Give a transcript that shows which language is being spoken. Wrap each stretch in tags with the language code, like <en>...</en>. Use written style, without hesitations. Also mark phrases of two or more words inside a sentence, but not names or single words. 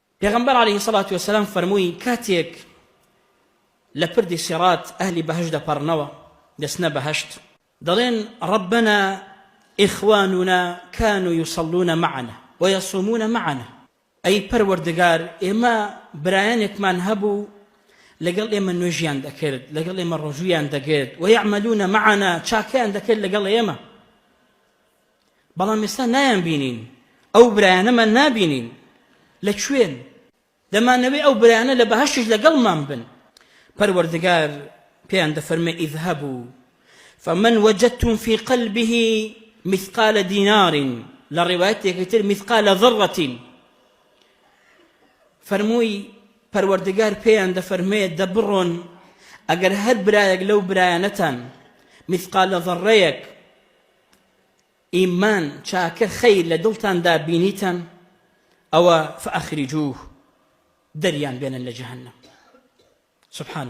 <ckb>پێغەمبەر عەلەیهی سەڵات وەسەلام فەرمووی کاتێک لە پردی سیڕات ئەهلی بەهەشت دەپەڕنەوە دەچنە بەهەشت دەڵێن</ckb> <ar>ربنا إخواننا كانوا يصلون معنا ويصومون معنا أي</ar> <ckb>پەروەردگار ئێمە برایانێکمان هەبوو لەگەڵ ئێمە نوێژیان دەکرد لەگەڵ ئێمە ڕۆژوویان دەگرت</ckb> <ar>ويعملون معنا</ar> <ckb>چاکەیان دەکرد لەگەڵ ئێمە بەڵام ئێستا نایان بینین ئەو برایانەمان نابینین لەکوێن دەمانەوێت ئەو برایانە لە بەهەشتش لەگەڵمان بن پەروەردگار پێیان دەفەرمێ</ckb> <ar>اذهبوا فمن وجدتم في قلبه مثقال دينار</ar> <ckb>لروايتك تر</ckb> <ar>مثقال ذرة</ar> <ckb>فرموي پەروەردگار پێیان دەفەرمێت دەبڕۆن ئەگەر هەر برایەک لەو برایانەتان مثقال ذڕەیەک ئیمان چاکە خەیر لە دڵتاندا بینیتان ئەوە فأخرجوه دەریان بێنن لە جەهەنەم سبحان</ckb>